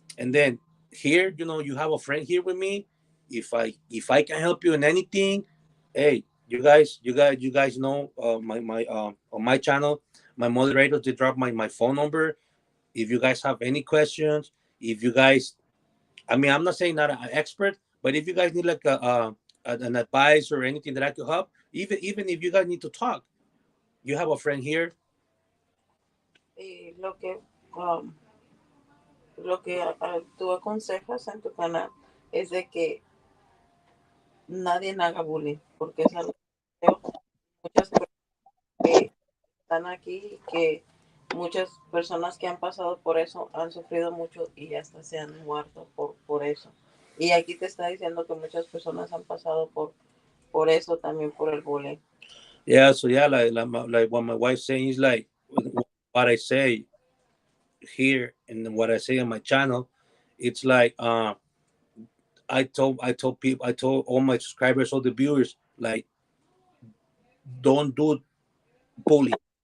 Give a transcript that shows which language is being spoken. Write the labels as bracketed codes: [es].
[en] And then here, you have a friend here with me. If I can help you in anything, hey, you guys know, my on my channel, my moderators, they drop my phone number. If you guys have any questions, if you guys, I mean, I'm not saying not an expert, but if you guys need like an advice or anything that I could help, even if you guys need to talk, you have a friend here. [es] Y um, lo que tú aconsejas en tu canal es de que nadie haga bullying, porque es algo que veo muchas personas que están aquí, que muchas personas que han pasado por eso han sufrido mucho y hasta se han muerto por eso. Y aquí te está diciendo que muchas personas han pasado por eso también, por el bullying. [en] Yeah, so yeah, like what my wife's saying is like what I say here and what I say on my channel. It's like I told people, I told all my subscribers, all the viewers, like, don't do bullying.